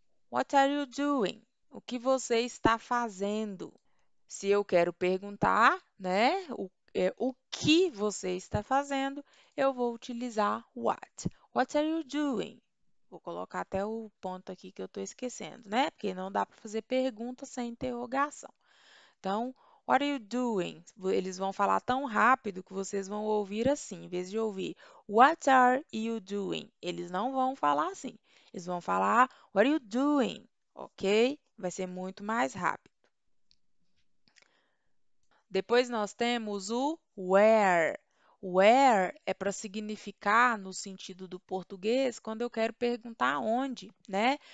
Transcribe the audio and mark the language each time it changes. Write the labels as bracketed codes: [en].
[en] What are you doing? [pt] O que você está fazendo? Se eu quero perguntar, né, o que você está fazendo, eu vou utilizar what. [en] What are you doing? [pt] Vou colocar até o ponto aqui que eu estou esquecendo, né? Porque não dá para fazer pergunta sem interrogação. Então, [en] what are you doing? [pt] Eles vão falar tão rápido que vocês vão ouvir assim, em vez de ouvir [en] what are you doing? [pt] Eles não vão falar assim. Eles vão falar [en] what are you doing? [pt] Ok? Vai ser muito mais rápido. Depois nós temos o where. Where é para significar, no sentido do português, quando eu quero perguntar onde, né?